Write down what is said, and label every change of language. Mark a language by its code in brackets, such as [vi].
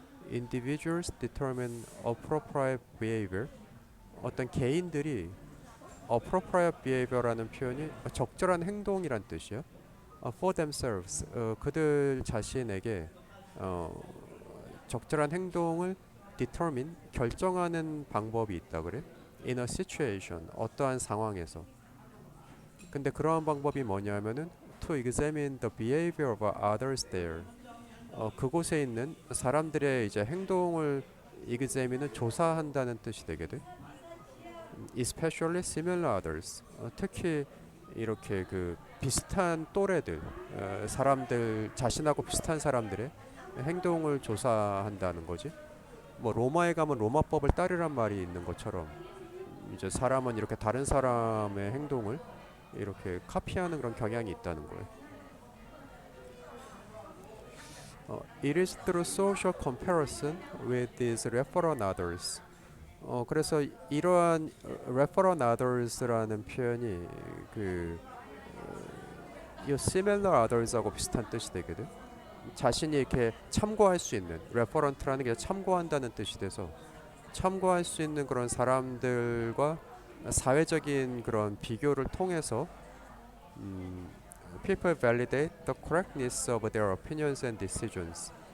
[en] individuals determine appropriate behavior [ko] 어떤 개인들이 [en] appropriate behavior [ko] 라는 표현이 적절한 행동이란 뜻이야. [en] for themselves [ko] 그들 자신에게 어, 적절한 행동을 determine 결정하는 방법이 있다 그래. [en] in a situation [ko] 어떠한 상황에서. 근데 그러한 방법이 뭐냐면은 [en] to examine the behavior of others there. [ko] 그곳에 있는 사람들의 이제 행동을 examine은 조사한다는 뜻이 되게 돼. [en] especially similar others. [ko] 특히 이렇게 그 비슷한 또래들, 사람들 자신하고 비슷한 사람들의 행동을 조사한다는 거지. 뭐 로마에 가면 로마법을 따르란 말이 있는 것처럼 이제 사람은 이렇게 다른 사람의 행동을 이렇게 카피하는 그런 경향이 있다는 거예요. [en] It is through social comparison with these referral others. [ko] 그래서 이러한 referral others라는 표현이 그 이 similar others하고 비슷한 뜻이 되거든. 자신이 이렇게 참고할 수 있는 referent라는 게 참고한다는 뜻이 돼서 참고할 수 있는 그런 사람들과 사회적인 그런 비교를 통해서 [en] people validate the correctness of their opinions and decisions.